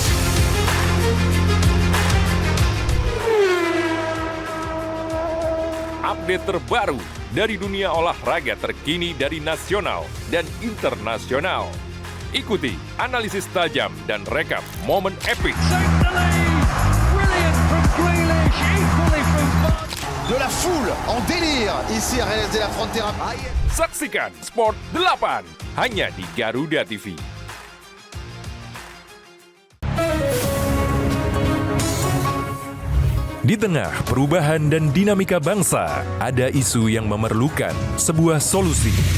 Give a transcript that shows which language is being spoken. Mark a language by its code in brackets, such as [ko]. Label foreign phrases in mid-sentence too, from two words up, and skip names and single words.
[id] Update terbaru dari dunia olahraga terkini dari nasional dan internasional. Ikuti analisis tajam dan rekap momen epik. [fr] De la foule en délire ici à Real de la Frontera. [id] Saksikan Sport 8 hanya di Garuda TV. Di tengah perubahan dan dinamika bangsa, ada isu yang memerlukan sebuah solusi.